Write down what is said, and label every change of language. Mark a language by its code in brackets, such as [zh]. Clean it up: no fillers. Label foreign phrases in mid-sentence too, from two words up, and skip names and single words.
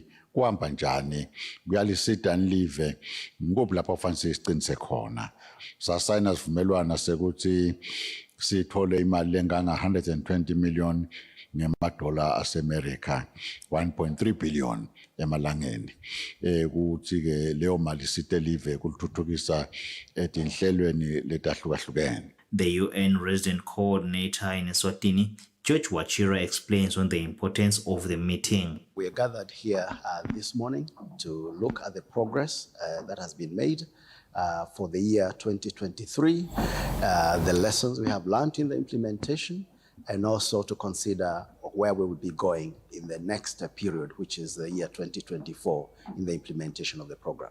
[ss] kuhamba njani kuyalisida nilive ngoba lapha kufanele siqinise khona sasayina sivumelwana sekuthi sithole imali lenganga 120 million ngemadola aseMerica 1.3 billion emalangeni ukuthi ke leyo mali sitelive kulithuthukisa etinhlelweni letahlukahlukene. [en] The UN resident coordinator in Eswatini, George Wachira, explains on the importance of the meeting. We are gathered here this morning to look at the progress that has been made for the year 2023, the lessons we have learned in the implementation, and also to consider where we will be going in the next period, which is the year 2024, in the implementation of the program.